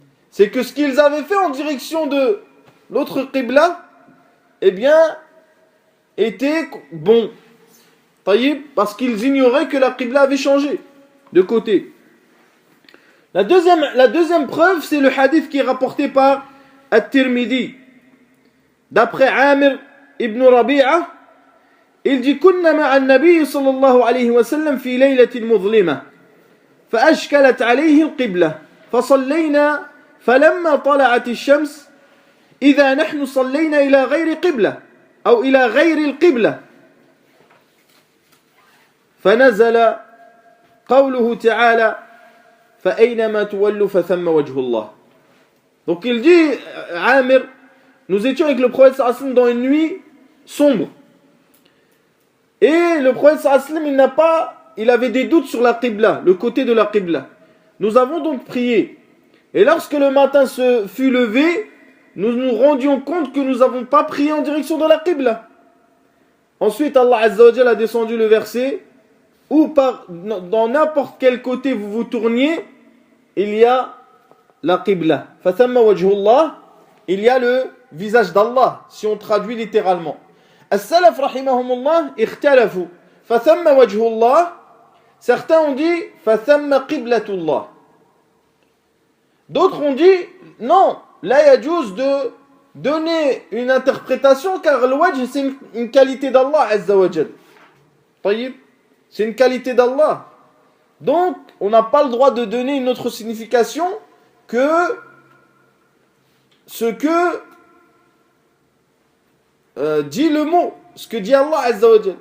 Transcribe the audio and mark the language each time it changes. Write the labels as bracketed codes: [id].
[fr] C'est que ce qu'ils avaient fait en direction de l'autre qibla, eh bien, était bon. Taïb, parce qu'ils ignoraient que la qibla avait changé de côté. La deuxième preuve, c'est le hadith qui est rapporté par At-Tirmidhi. D'après Amir ibn Rabi'a, il dit [ar] كنا مع النبي صلى الله عليه وسلم في ليلة مظلمة فأشكلت عليه القبلة فصلينا فلما طلعت الشمس إذا نحن صلينا إلى غير قبلة أو إلى غير القبلة فنزل قوله تعالى فأينما تولوا فثم وجه الله. [fr] Donc il dit, Amir, nous étions avec le prophète sallallahu alayhi wa sallam dans une nuit sombre. Et le prophète sallallahu alayhi wa sallam, il avait des doutes sur la qibla, le côté de la qibla. Nous avons donc prié. Et lorsque le matin se fut levé, nous nous rendions compte que nous n'avons pas prié en direction de la qibla. Ensuite, Allah Azza wa Jalla a descendu le verset où dans n'importe quel côté vous vous tourniez, il y a la qibla. [ar] فَثَمَّ وَجْهُ اللَّهِ, [fr] il y a le visage d'Allah, si on traduit littéralement. [ar] As-salaf rahimahumullah ikhtalafu. فَثَمَّ وَجْهُ اللَّهِ, [fr] certains ont dit [ar] فَثَمَّ قِبْلَةُ اللَّهِ. [fr] D'autres ont dit non, là il y a juste de donner une interprétation car le wajh c'est une qualité d'Allah Azza wa Jal. C'est une qualité d'Allah. Donc on n'a pas le droit de donner une autre signification que ce que dit le mot, ce que dit Allah Azza wa Jal.